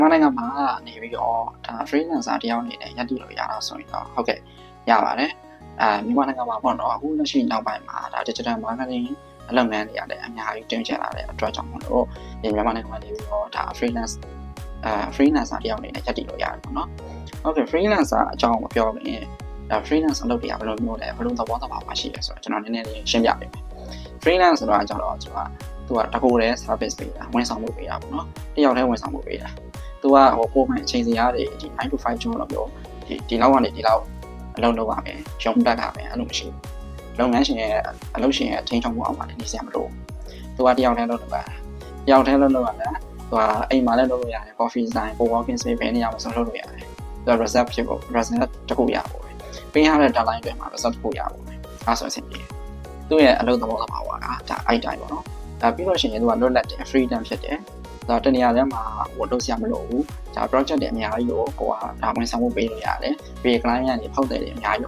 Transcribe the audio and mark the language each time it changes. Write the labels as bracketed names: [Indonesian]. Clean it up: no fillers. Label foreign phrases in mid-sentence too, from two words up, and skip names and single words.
[Burmese] နိုင်ငံမှာနေပြီးတော့ဒါ freelancer တယောက်အနေနဲ့ရပ်တည်လို့ရတော့ဆိုရင်တော့ဟုတ်ကဲ့ရပါတယ်မြန်မာနိုင်ငံမှာပေါ့နော်အခုလက်ရှိနောက်ပိုင်းမှာဒါ [English] digital marketing [Burmese] အလုပ်ငန်းတွေရတယ်အများကြီးတင်ကျလာတဲ့အတွက်ကြောင့်မလို့ဒီမြန်မာနိုင်ငံမှာနေပြီးတော့ဒါ freelancer တယောက်အနေနဲ့ရပ်တည်လို့ရတယ်ပေါ့နော်ဟုတ်ကဲ့ freelancer အကြောင်းကိုပြောရင်ဒါ freelance အလုပ်တွေကဘယ်လိုမျိုးလဲဘယ်လိုသဘောတဘာဝရှိလဲဆိုတော့ကျွန်တော်နည်းနည်းလေးရှင်းပြပေးမယ် freelance ဆိုတာကျတော့သူကတ ကူတဲ့ service ပေးတာဝန်ဆောင်မှုပေးတာပေါ့နော်တယောက်တည်းဝန်ဆောင်မှုပေးတာသူကပုံမှန်အချိန်စီရတယ်ဒီ [English] 9 to 5 job [Burmese] လို့ပြောဒီလောက်ကနေဒီလောက်အလုပ်လုပ်ရမယ်ရုံတက်တာပဲအဲ့လိုမရှိဘူးလုပ်ငန်းရှင်ရဲ့အလုပ်ရှင်ရဲ့ထိန်းချုပ်မှုအောက်မှာနေစရာမလိုသူကတယောက်တည်းလုပ်လို့ရတယ်တယောက်တ ည်းလုပ်လို့ရတယ်သူကအိမ်မှာလည်းလုပ်လို့ရတယ် [English] coffee design co-working space [Burmese] ဘယ်နေရာမှာဆိုလုပ်လို့ရတယ်သူက reserve ဖြစ်ဖို့ reserve တခုရဖို့ပေးရတဲ့ deadline တွေမှာ reserve တခုရဖို့အဲ့ဆိုအဆင်ပြေတယ်သူရဲ့အလုပ်သဘောတဘာဝကဒါအဲ့တိုင်းပေါ့နော် ဒါပြီးလို့ရှိရင်သူကလွတ်လပ်တယ် freedom ဖြစ်တယ်ဒါတနေရာထဲမှာလုပ်စရာမလိုဘူးဒါ project တွေအများကြီးကိုဒါဝန်ဆောင်မှုပေးလို့ရတယ်ပြီး client ကနေဖောက်တယ်တွေအများ